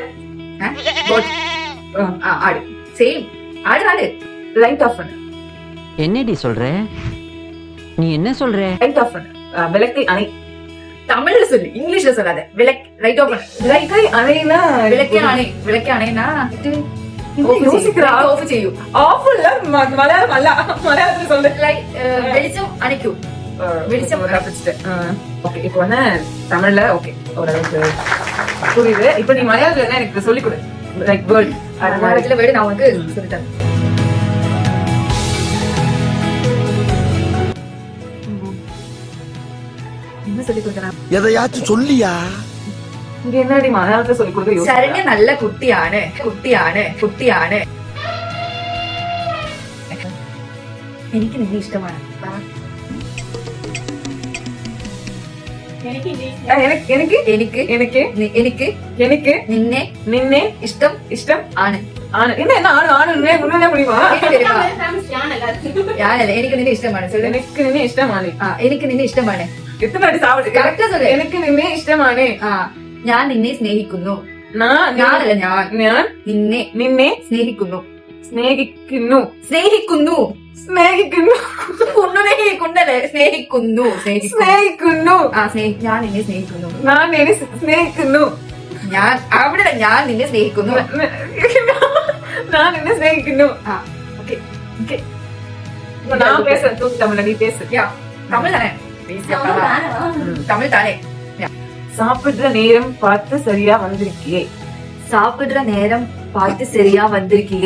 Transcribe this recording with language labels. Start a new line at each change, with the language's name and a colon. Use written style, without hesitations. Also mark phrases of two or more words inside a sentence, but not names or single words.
Tamil: கோட். ஆடு சேம். ஆடு ஆடு.
English: light off
Tamil: பண்ணு, என்னடி சொல்ற? நீ என்ன சொல்ற?
English: light off
Tamil: பண்ணு, விளக்கை அணை, தமிழ்ல சொல்லு, இங்கிலீஷ்ல சொல்லாத. விளக் ரைட் ஓபன். விளக்கை அணைனா விளக்கே அணை. விளக்கே அணைனா யோசிக்கிறா.
Malayalam: ഓഫ് ചെയ്യൂ.
Tamil: ஆஃப் இல்ல, மலையாளம் அல்ல, மலையாளத்துல சொல்லு.
Malayalam: വെളിച്ചം അണയ്ക്കൂ.
Tamil: வெளிச்சம். ஓகே, இப்போ தமிழ்ல ஓகே ஓரளவுக்கு புரியுது. இப்போ நீ மலையாளத்துல எனக்கு சொல்லிக் கொடு,
English: like word.
Tamil: மலையாளத்துல வேர்டு நான் உனக்கு சொல்லித்தரேன். என்ன சொல்லி கொடுத்தேன்? எதையாச்சும் சொல்லியா? இங்க என்னடி மலையாளத்துல சொல்லிக் கொடுக்க யோசிக்கிறா?
Malayalam: ശരണ്യ നല്ല കുട്ടിയാണ് കുട്ടിയാണ് കുട്ടിയാണ്. എനിക്ക് നിന്നെ ഇഷ്ടമാണ്.
Tamil: எனக்கு
Malayalam: എനിക്ക്
Tamil: எனக்கு
Malayalam: എനിക്ക്
Tamil: எனக்கு
Malayalam: നിന്നെ നിന്നെ ഇഷ്ടം ഇഷ്ടം ആണ്.
Tamil: ஆணு. என்ன ஆணு ஆணு முன்னே முடியுமா?
Malayalam: ഞാനല്ല, എനിക്ക് നിന്നെ ഇഷ്ടമാണ്.
Tamil: சொல்லு.
Malayalam: എനക്ക് നിന്നെ ഇഷ്ടമാണേ. എനിക്ക് നിന്നെ ഇഷ്ടമാണ്.
Tamil: எத்தனை அடி சாப்பிடு? കറക്റ്റാ சொல்லு.
Malayalam: എനക്ക് നിന്നെ ഇഷ്ടമാണേ. ഞാൻ നിന്നെ സ്നേഹിക്കുന്നു. ഞാനല്ല, ഞാൻ നിന്നെ നിന്നെ സ്നേഹിക്കുന്നു. സ്നേഹിക്കുന്നു, സ്നേഹിക്കുന്നു. സ്നേഹിക്കുന്നു, കുണ്ടല്ലേ? സ്നേഹിക്കുന്നു. സ്നേഹിക്കുന്നു. ഞാൻ നിന്നെ സ്നേഹിക്കുന്നു. ഞാൻ നിന്നെ സ്നേഹിക്കുന്നു. ഞാൻ അവിടെ ഞാൻ നിന്നെ സ്നേഹിക്കുന്നു. നാൻ എന്ന സ്നേഹിക്കനു.
Tamil: ஓகே ஓகே, நான் பேசுறேன். தூக்கு தமிழ்ல நீ பேசு. தமிழ் தானே? தமிழ் தானே? சாப்பிடுற நேரம் பார்த்து சரியா வந்திருக்கியே. சாப்பிடுற நேரம் பார்த்து சரியா வந்திருக்கியே.